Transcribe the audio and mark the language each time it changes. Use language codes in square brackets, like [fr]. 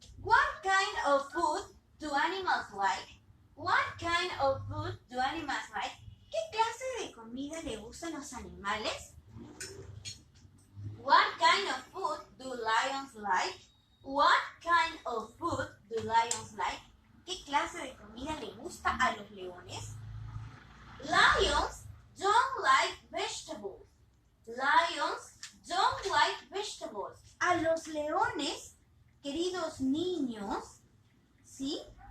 [en] What kind of food do animals like? What kind of food do animals like? [es] ¿Qué clase de comida le gustan los animales? [en] What kind of food do lions like? What kind of food do lions like? [es] ¿Qué clase de comida le gusta a los leones? [en] Lions don't like vegetables. Lions don't like vegetables. [es] A los leones, queridos niños, ¿sí?